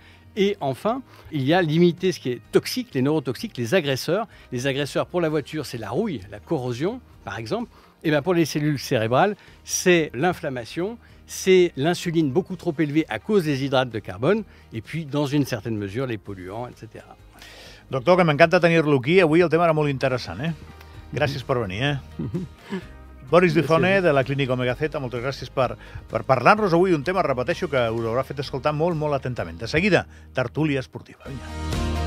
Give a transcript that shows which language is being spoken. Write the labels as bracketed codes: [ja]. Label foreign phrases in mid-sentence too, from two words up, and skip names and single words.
[fr] Et enfin, il y a limiter ce qui est toxique, les neurotoxiques, les agresseurs. Les agresseurs pour la voiture, c'est la rouille, la corrosion, par exemple. Et bien pour les cellules cérébrales, c'est l'inflammation, c'est l'insuline beaucoup trop élevée à cause des hydrates de carbone, et puis, dans une certaine mesure, les polluants, etc. [ca] Doctor, que m'encanta tenir-lo aquí. Avui el tema era molt interessant, eh? Gràcies per venir, Boris Dufone, de la Clínica Omega Z, moltes gràcies per parlar-nos avui d'un tema, repeteixo, que us haurà fet escoltar molt, molt atentament. De seguida, tertúlia esportiva. Vinga.